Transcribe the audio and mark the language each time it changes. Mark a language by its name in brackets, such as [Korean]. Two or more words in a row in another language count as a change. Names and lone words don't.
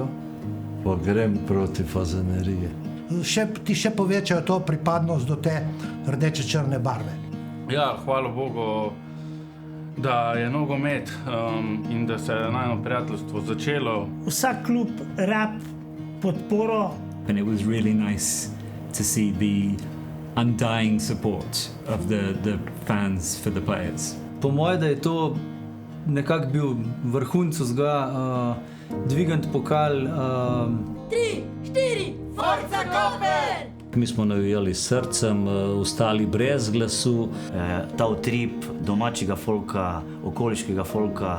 [Slovenian] Pa grem proti Fazaneriji. Ti še povečajo to pripadnost do te rdeče-črne barve. Ja, hvala Bogu, da je nogomet in da se je najno prijateljstvo začelo. Vsak klub rab podporo. [English] And it was really nice to see the undying support of the fans for the players. [Slovenian] Po mojem, da je to nekako bil vrhunec vzgoja, dvigant pokal. 3, 4, Forza Koper! Mi smo navijali s srcem, ostali brez glasu. Ta utrip domačega folka, okoliškega folka.